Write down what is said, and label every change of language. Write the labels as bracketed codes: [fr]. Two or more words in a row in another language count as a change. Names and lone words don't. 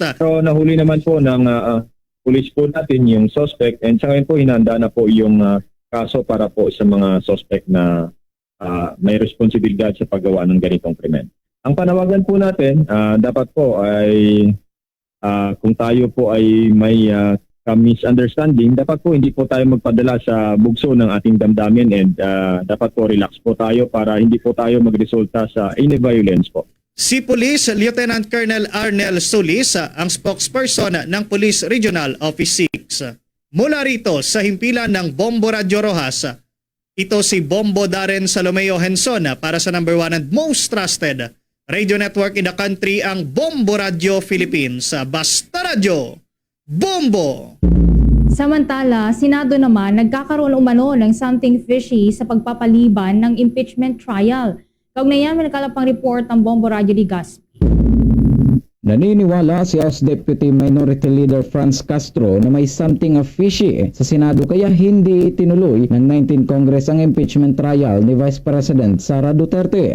[tl] So nahuli naman po ng police po natin yung suspect, and sa ngayon po hinanda na po yung kaso para po sa mga suspect na may responsibilidad sa paggawa ng ganitong krimen. Ang panawagan po natin, dapat po ay kung tayo po ay may misunderstanding, dapat po hindi po tayo magpadala sa bugso ng ating damdamin, and dapat po relax po tayo para hindi po tayo magresulta sa [en] any violence [tl] po. Si Police Lieutenant Colonel Arnel Solis, ang spokesperson ng Police Regional Office 6. Mula rito sa himpilan ng Bombo Radio Rojas, ito si Bombo Darren Salomeo Henson para sa [en] number 1 and most trusted radio network in the country, [tl] ang Bombo Radio Philippines. Basta Radio, Bombo! Samantala, Senado naman nagkakaroon umano ng [en] something fishy [tl] sa pagpapaliban ng impeachment trial. Kaugnayan, may nakalapang report ng Bombo Radio Ligaspi. Naniniwala si House Deputy Minority Leader Franz Castro na may [en] something fishy [tl] sa Senado kaya hindi itinuloy ng 19th Congress ang impeachment trial ni Vice President Sara Duterte.